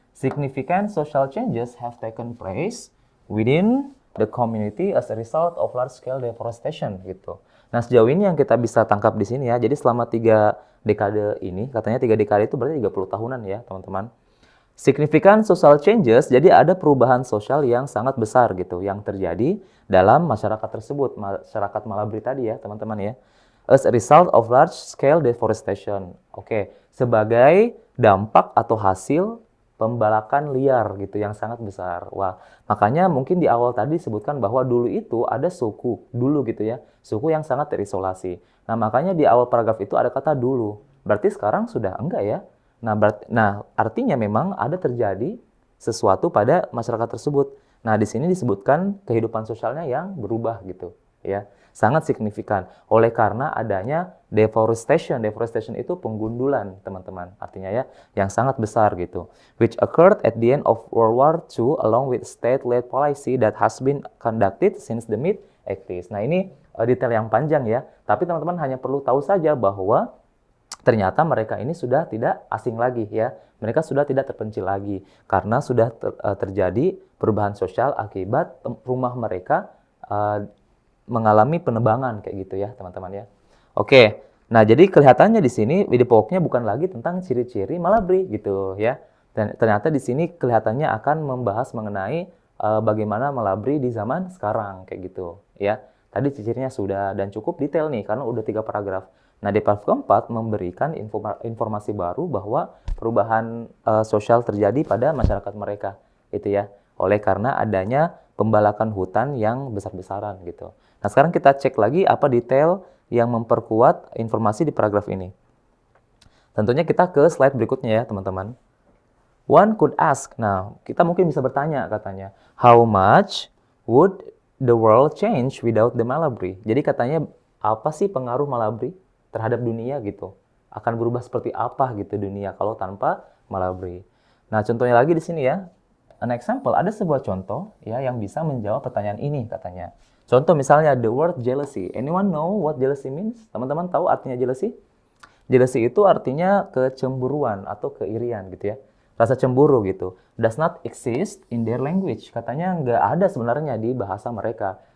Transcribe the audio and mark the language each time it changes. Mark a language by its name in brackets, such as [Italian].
[English] Significant social changes have taken place within the community as a result of large-scale deforestation gitu. [Indonesian] Nah, sejauh ini yang kita bisa tangkap di sini ya, jadi selama 3 dekade ini, katanya 3 dekade itu berarti 30 tahunan ya, teman-teman. [English] Significant social changes, [Indonesian] jadi ada perubahan sosial yang sangat besar gitu, yang terjadi dalam masyarakat tersebut, masyarakat Malabri tadi ya, teman-teman ya. [English] As a result of large-scale deforestation. [Indonesian] Oke, sebagai dampak atau hasil pembalakan liar gitu yang sangat besar. Wah, makanya mungkin di awal tadi disebutkan bahwa dulu itu ada suku, dulu gitu ya, suku yang sangat terisolasi. Nah, makanya di awal paragraf itu ada kata dulu. Berarti sekarang sudah enggak ya. Nah, artinya memang ada terjadi sesuatu pada masyarakat tersebut. Nah, di sini disebutkan kehidupan sosialnya yang berubah gitu, ya. Sangat signifikan. Oleh karena adanya deforestation. Deforestation itu penggundulan, teman-teman. Artinya ya, yang sangat besar gitu. [English] Which occurred at the end of World War II along with state-led policy that has been conducted since the mid-80s. [Indonesian] Nah, ini detail yang panjang ya. Tapi teman-teman hanya perlu tahu saja bahwa ternyata mereka ini sudah tidak asing lagi ya. Mereka sudah tidak terpencil lagi karena sudah terjadi perubahan sosial akibat rumah mereka mengalami penebangan kayak gitu ya, teman-teman ya. Oke. Nah, jadi kelihatannya di sini video pokoknya bukan lagi tentang ciri-ciri Malabry gitu ya. Dan ternyata di sini kelihatannya akan membahas mengenai bagaimana Malabry di zaman sekarang kayak gitu ya. Tadi ciri-cirinya sudah dan cukup detail nih karena udah 3 paragraf. Nah, di paragraf keempat memberikan informasi baru bahwa perubahan sosial terjadi pada masyarakat mereka, gitu ya. Oleh karena adanya pembalakan hutan yang besar-besaran gitu. Nah, sekarang kita cek lagi apa detail yang memperkuat informasi di paragraf ini. Tentunya kita ke slide berikutnya ya, teman-teman. [English] One could ask, [Indonesian] nah kita mungkin bisa bertanya katanya, [English] how much would the world change without the Malabry? [Indonesian] Jadi katanya apa sih pengaruh Malabry terhadap dunia gitu? Akan berubah seperti apa gitu dunia kalau tanpa Malabry? Nah, contohnya lagi di sini ya. [English] An example, [Indonesian] ada sebuah contoh ya yang bisa menjawab pertanyaan ini katanya. Contoh misalnya [English] the word jealousy. Anyone know what jealousy means? [Indonesian] Teman-teman tahu artinya jealousy? Jealousy itu artinya kecemburuan atau keirian gitu ya. Rasa cemburu gitu. [English] Does not exist in their language. [Indonesian] Katanya nggak ada sebenarnya di bahasa mereka.